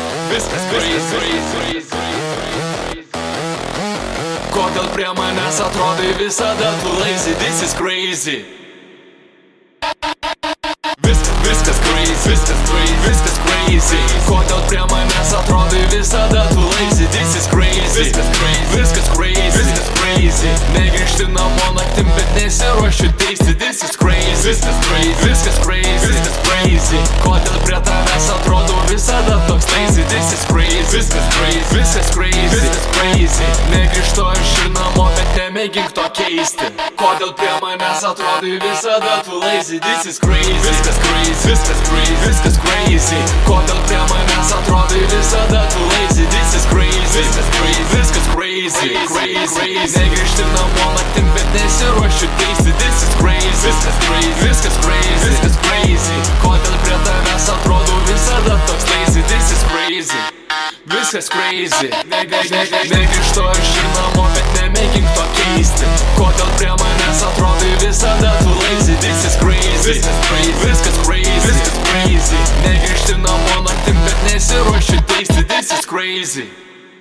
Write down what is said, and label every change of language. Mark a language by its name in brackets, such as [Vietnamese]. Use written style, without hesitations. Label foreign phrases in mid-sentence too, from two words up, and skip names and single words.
[Lithuanian] viskas crazy. Kodėl prie manęs atrodai visada tu [English] lazy, this is crazy. [Lithuanian] Viskas crazy. Kodėl prie manęs atrodai visada tu [English] lazy, this is crazy. [Lithuanian] Viskas crazy. Negrįžti namo naktim, bet nesiruošiu teisti, [English] this is crazy. [Lithuanian] Viskas crazy. Kodėl prie tavęs atrodau visada toks [English] lazy, this is crazy. [Lithuanian] Viskas crazy. Negrįžtu aš ir namo, bet nemėgink to keisti. Kodėl prie manęs atrodai visada tu [English] lazy, this is crazy. [Lithuanian] Viskas crazy. Kodėl prie manęs atrodai visada tu [English] lazy, this is crazy. [Lithuanian] Viskas crazy. Negrįžti namo naktim, bet nesiruošiu teisti, [English] this is crazy. [Lithuanian] Viskas crazy. Kodėl prie tavęs atrodau visada toks [English] lazy, this is crazy. [Lithuanian] Viskas crazy. Negrįžtu aš ir namo, bet nemėgink to keisti. Kodėl prie manęs atrodai visada tu [English] lazy, this is crazy. [Lithuanian] Viskas crazy. Negrįžti namo naktim, bet nesiruošiu teisti, [English] this is crazy.